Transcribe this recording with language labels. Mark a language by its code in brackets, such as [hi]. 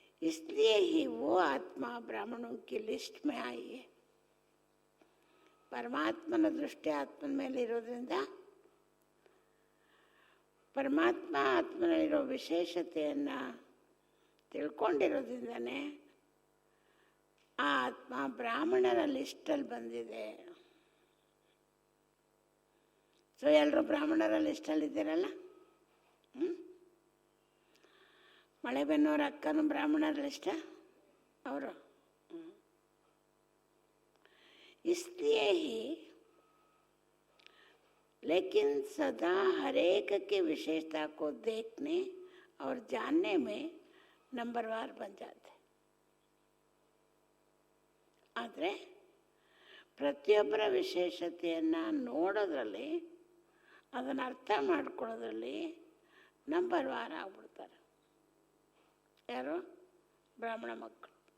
[hi] इसलिए ही वो आत्मा ब्राह्मणों की लिस्ट में आई है. [kn] ಪರಮಾತ್ಮನ ದೃಷ್ಟಿ ಆತ್ಮನ ಮೇಲೆ ಇರೋದ್ರಿಂದ ಪರಮಾತ್ಮ ಆತ್ಮನಲ್ಲಿರೋ ವಿಶೇಷತೆಯನ್ನು ತಿಳ್ಕೊಂಡಿರೋದ್ರಿಂದನೇ ಆ ಆತ್ಮ ಬ್ರಾಹ್ಮಣರ ಲಿಸ್ಟಲ್ಲಿ ಬಂದಿದೆ. ಸೊ ಎಲ್ಲರೂ ಬ್ರಾಹ್ಮಣರ ಲಿಸ್ಟಲ್ಲಿ ಇದ್ದೀರಲ್ಲ. ಮಳೆಬೆನ್ನೂರ ಅಕ್ಕನೂ ಬ್ರಾಹ್ಮಣರ ಲಿಸ್ಟ ಅವರು. [hi] इसलिए ही लेकिन सदा हर एक की विशेषता को देखने और जानने में नंबरवार बन जाते. [kn] ಆದರೆ ಪ್ರತಿಯೊಬ್ಬರ ವಿಶೇಷತೆಯನ್ನು ನೋಡೋದ್ರಲ್ಲಿ, ಅದನ್ನು ಅರ್ಥ ಮಾಡ್ಕೊಳ್ಳೋದ್ರಲ್ಲಿ ನಂಬರ್ವಾರ್ ಆಗ್ಬಿಡ್ತಾರೆ. ಯಾರು? ಬ್ರಾಹ್ಮಣ ಮಕ್ಕಳು.